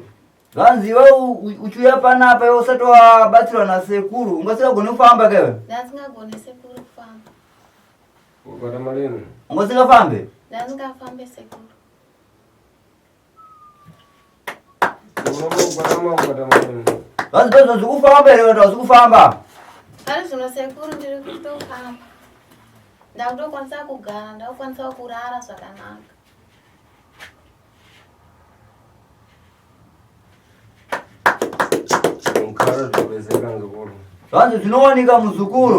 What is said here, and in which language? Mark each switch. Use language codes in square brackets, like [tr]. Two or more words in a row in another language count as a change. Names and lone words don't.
[sn] Zanzi wewe uchuya panapa yo usatoa batsira na sekuru ungasika gone kufamba kewe. Ndasingagone sekuru kufamba. Ukwata malino. Ungasika fambe? Ndasingafambe sekuru. Ukwata malino. Zanzi bezo zikufamba lero ndazikufamba. Kale zino sekuru ndiri kutofamba. Ndakutokwanisa kugara, ndakukwanisa kurara zvakanaka. Mukara tobezeka ngekuru. Zanzi zvinowanika muzukuru.